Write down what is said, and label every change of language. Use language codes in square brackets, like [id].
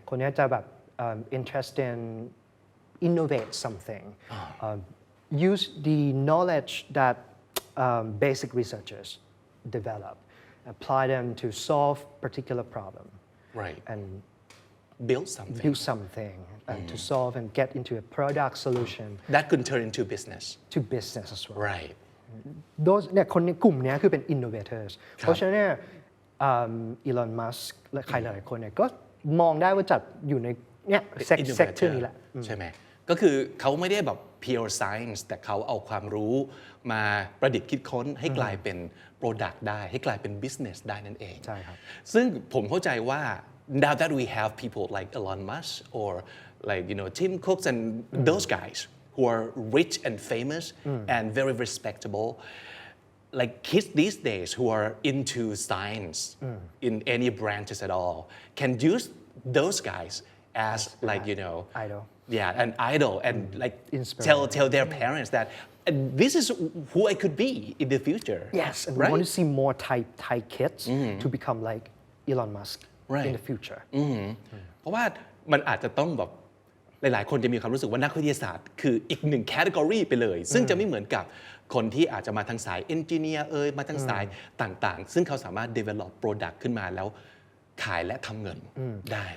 [th] คนนี้จะแบบ [en] interested in innovate something, use the knowledge that basic researchers develop, apply them to solve particular problem, right and build something build something and to solve and get into a product solution that could turn into business to business as well. right [th] Those เนี่ยคนในกลุ่มเนี้ยคือเป็น innovators เพราะฉะนั้นเนี่ยElon Musk และใครหลายๆคนเนี่ยก็มองได้ว่าจัดอยู่ในเนี่ย [en] Innovator [th] sector นี้แหละ ใช่ไหมก็คือเขาไม่ได้แบบ pure science แต่เขาเอาความรู้มาประดิษฐ์คิดค้นให้กลายเป็น product ได้ให้กลายเป็น business ได้นั่นเอง ใช่ครับ ซึ่งผมเข้าใจว่า [en] now that we have people like Elon Musk or like Tim Cooks and those guys who are rich and famous and very respectable like kids these days who are into science in any branches at all can use those guys as like idol an idol and like tell their parents that this is who I could be in the future yes and we want to see more Thai kids to become like Elon Musk in the future [th] เพราะว่ามันอาจจะต้องแบบหลายๆคนจะมีความรู้สึกว่านักวิทยาศาสตร์คืออีกหนึ่งแคตตากรีไปเลยซึ่งจะไม่เหมือนกับคนที่อาจจะมาทางสายเอนจิเนียร์มาทางสายต่างๆซึ่งเขาสามารถ develop product ขึ้นมาแล้วขายและทำเงินได้